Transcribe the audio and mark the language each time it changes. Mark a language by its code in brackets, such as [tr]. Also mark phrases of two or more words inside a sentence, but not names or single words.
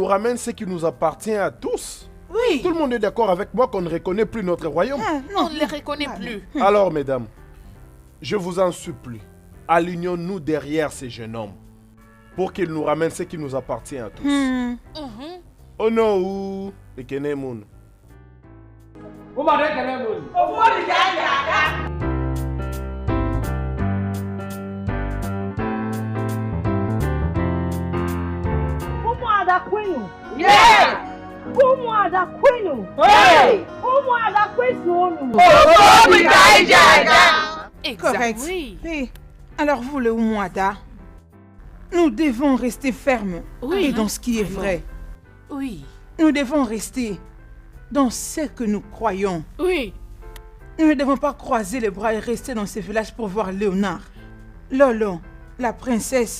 [fr] nous ramène ce qui nous appartient à tous. Oui. Tout le monde est d'accord avec moi qu'on ne reconnaît plus notre royaume. On ne les reconnaît plus. Alors, mesdames, je vous en supplie, alignons-nous derrière ces jeunes hommes pour qu'ils nous ramènent ce qui nous appartient à tous. Oh non, [ig] Ekenemun. Umuada kwenu. Yeah. Umuada kwenu. Hey. Umuada kwenu. [fr] Exact. Correct. Oui. Oui. Alors vous, le Oumouada, nous devons rester fermes Oui, et dans ce qui est vrai. Oui. Nous devons rester dans ce que nous croyons. Oui. Nous ne devons pas croiser les bras et rester dans ce village pour voir Léonard, Lolo, la princesse,